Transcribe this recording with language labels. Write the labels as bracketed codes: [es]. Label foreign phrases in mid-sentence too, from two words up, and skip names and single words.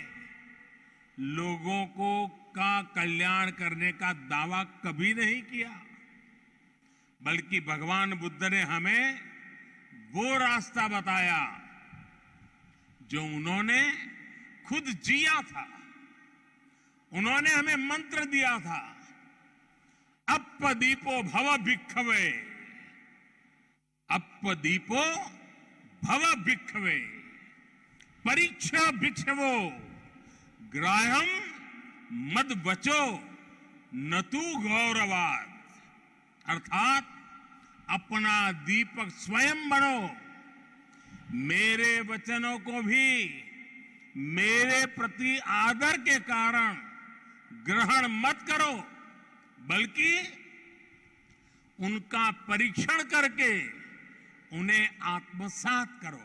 [hi] लोगों का कल्याण करने का दावा कभी नहीं किया, बल्कि भगवान बुद्ध ने हमें वो रास्ता बताया जो उन्होंने खुद जिया था। उन्होंने हमें मंत्र दिया था [pi] अप्पदीपो भव भिक्खवे, अप्पदीपो भव भिक्खवे, [sa] परीक्षा भिक्षवो ग्राह्यम मद वचो न तू गौरवाद। [hi] अर्थात अपना दीपक स्वयं बनो, मेरे वचनों को भी मेरे प्रति आदर के कारण ग्रहण मत करो, बल्कि उनका परीक्षण करके उन्हें आत्मसात करो।